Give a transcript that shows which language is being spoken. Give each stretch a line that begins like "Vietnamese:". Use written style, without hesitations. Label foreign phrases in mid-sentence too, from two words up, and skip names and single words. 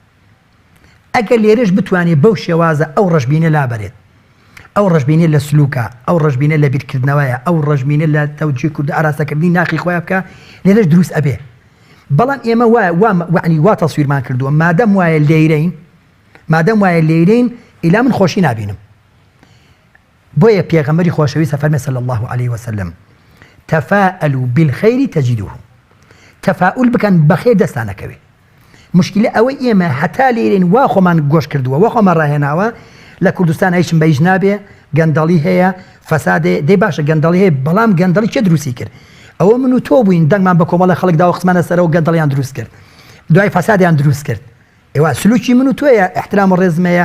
Central Kurdish: ئەگەر لێرەش بتوانێت بەو شێوازە ئەو ڕەشببینە لابەرێت ئەو ڕەشببینە لە سلوکە ئەو ڕەشببینە لە بیرکردنەوەیە ئەو ڕەشببینە لە تەوجی کورد ئاراسەکردنی ناخی خۆیان بکە لێرەش دروست ئەبێ بەڵام ئێمە وانی وا تەسویرمان کردووە مادەم وایە لێرەین ئیلا من خۆشی نابینم بۆیە پێغەمبەری خۆشەویستە فەرمێ
Arabic: صلی الله عليه وسلم تفاءلوا بالخير تجدوه
Central Kurdish: تفاؤل بکەن بەخێر دەستانەکەوێ مشکلە ئەوەی ئێمە هەتا لێرێن وا خۆمان گۆش کردووە وا خۆمان ڕاهێناوە لە کوردستان هیچم بەیژ نابێ گەندەڵی هەیە فەسادێ دەی باشە گەندەڵی هەیە بەڵام گەندەڵی چێ دروستی کرد ئەوە من و تۆ بووین دەنگمان بە کۆمەڵە خەڵکداوە قسمانە سەرەوە گەندەڵیان دروست کرد دوای فەسادیان دروست کرد ئێوە سلوکی من و تۆیە احترام و ڕێزمەیە